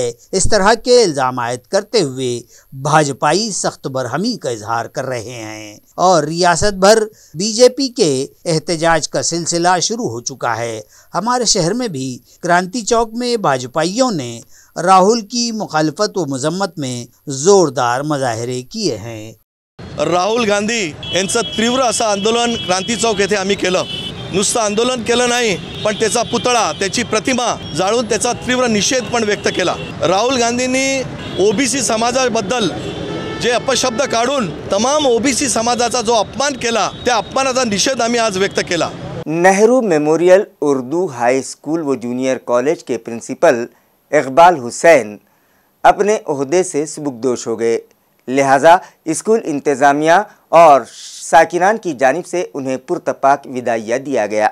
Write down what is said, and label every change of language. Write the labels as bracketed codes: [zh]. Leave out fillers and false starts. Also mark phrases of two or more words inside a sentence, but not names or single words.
[ur] اس طرح کے الزام عائد کرتے ہوئے بھاجپائی سخت برہمی کا اظہار کر رہے ہیں اور ریاست بھر بی جے پی کے احتجاج کا سلسلہ شروع ہو چکا ہے۔ ہمارے شہر میں بھی کرانتی چوک میں بھاجپائیوں نے راہل کی مخالفت و مذمت میں زوردار مظاہرے کیے ہیں۔ [mr] राहुल गांधी यांचं तीव्र असं आंदोलन क्रांती चौक येथे आम्ही केलं। नुसतं आंदोलन केलं नाही, पण त्याचा पुतळा, त्याची प्रतिमा जाळून त्याचा तीव्र निषेध पण व्यक्त केला। राहुल गांधींनी ओबीसी समाजाबद्दल जे अपशब्द काढून तमाम ओबीसी समाजाचा जो अपमान केला, त्या अपमानाचा निषेध आम्ही आज व्यक्त केला। [ur] نہرو میموریل اردو ہائی اسکول و جونیئر کالج کے پرنسپل اقبال حسین اپنے عہدے سے سبکدوش ہو گئے، لہٰذا اسکول انتظامیہ اور ساکنان کی جانب سے انہیں پرتپاک وداعیہ دیا گیا۔